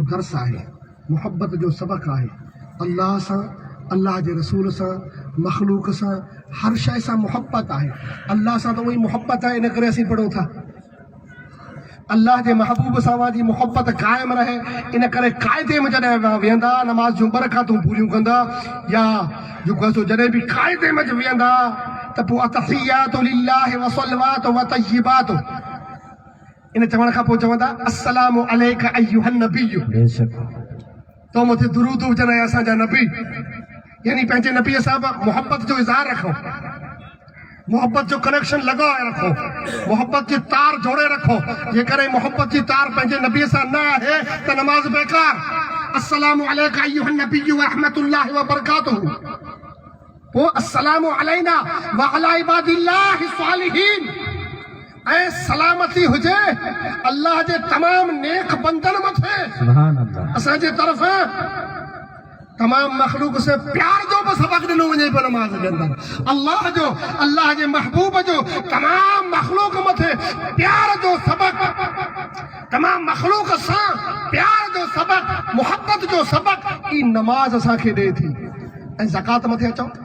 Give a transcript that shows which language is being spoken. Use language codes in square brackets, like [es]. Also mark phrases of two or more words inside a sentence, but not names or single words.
[sd] दर्स आहे मुहबत जो सबक़ आहे अल्लाह सां अल्लाह जे रसूल सां मखलूक सां हर शइ सां मुहबत आहे अल्लाह सां त उहा ई मुहबत आहे इन करे असीं पढ़ूं था अल्लाह जे महबूब सां जी मुहबत क़ाइमु रहे इन करे क़ाइदे में जॾहिं वेहंदा नमाज़ जूं बरक़तूं पूरियूं कंदा या जेको आहे सो जॾहिं बि क़ाइदे में वेहंदा त पोइ [ar] التحيات لله والصلوات والطيبات [sd] इन चवण खां पोइ चवंदा [ar] السلام عليك أيها النبي [sd] बेशक तो मथे दुरूद हुजनि ऐं असांजा नबी यानी पंहिंजे नबीअ सां मोहब्बत जो इज़हार रखो मोहब्बत जो कनेक्शन लगाए रखो मोहब्बत जी तार जोड़े रखो जेकर मोहब्बत जी तार पंहिंजे नबीअ सां न आहे त नमाज़ बेकार [ar] السلام عليك أيها النبي ورحمة الله وبركاته [sd] पोइ [ar] السلام علينا وعلى عباد الله الصالحين [sd] ऐं सलामती हुजे अल्लाह जे तमाम नेक बंदन मथे [ar] سبحان الله [sd] असांजे तरफ़ तमाम मखलूक से प्यार जो बि सबक़ ॾिनो वञे पियो नमाज़ जे अंदरि अल्लाह जे महबूब जो तमाम मखलूक मथे प्यार जो सबक़ तमाम मखलूक सां प्यार जो सबक़ मुहब्बत जो सबक़ ई नमाज़ असांखे ॾिए थी ऐं ज़कात मथे अचो